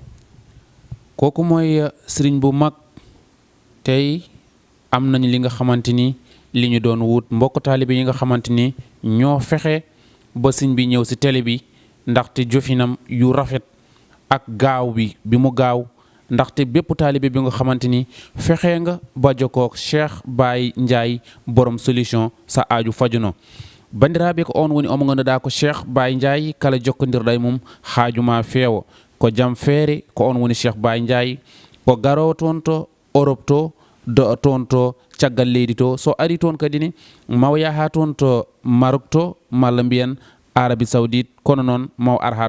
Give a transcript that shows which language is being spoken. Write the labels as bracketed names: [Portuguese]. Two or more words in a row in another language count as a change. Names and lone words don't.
[Wolof] kooku mooy sëriñ bu mag tey am nañ li nga xamante ni li ñu doon wut mbokk taalibe yi nga xamante ni ñoo fexe ba sëriñ bi ñëw si télé bi ndaxte jofinam yu rafet ak gaaw bi mu gaaw ndaxte bépp taalibe bi nga xamante ni fexe nga ba jokkook Cheikh Baye Ndiaye borom solution sa aaju fajuno [Fula] bandiraɓe ko on woni omo ganduɗa ko Cheikh Baye Ndiaye kala jokkodirɗa mum haajuma feewo ko jam feere ko on woni Cheikh Baye Ndiaye ko garowo toon to Europe to do toon to caggal leydi to so ari toon kadi ni maw yaha toon to Maroc to malla mbiyen Arabie Saoudite kono noon maw ar ha